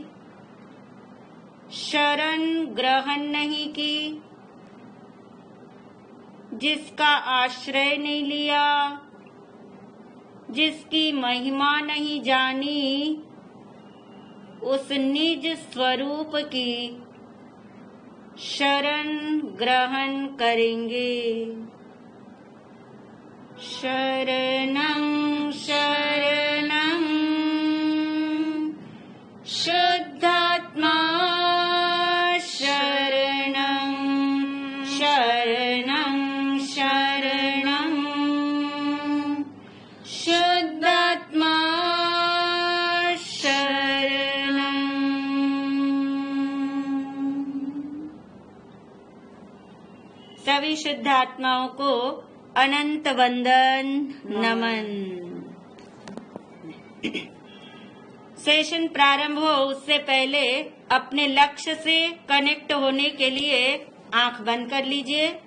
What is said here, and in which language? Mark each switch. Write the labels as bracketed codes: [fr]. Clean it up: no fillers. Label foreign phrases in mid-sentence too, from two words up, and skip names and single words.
[hi] शरण ग्रहण नहीं की जिसका आश्रय नहीं लिया जिसकी महिमा नहीं जानी उस निज स्वरूप की शरण ग्रहण करेंगे। [sa] शरणं शरणं शुद्धात्मा शरणं शरणं शरणं शुद्धात्मा शरणं। [hi] सभी शुद्ध आत्माओं को अनंत वंदन नमन। सेशन प्रारंभ हो उससे पहले अपने लक्ष्य से कनेक्ट होने के लिए आंख बंद कर लीजिए।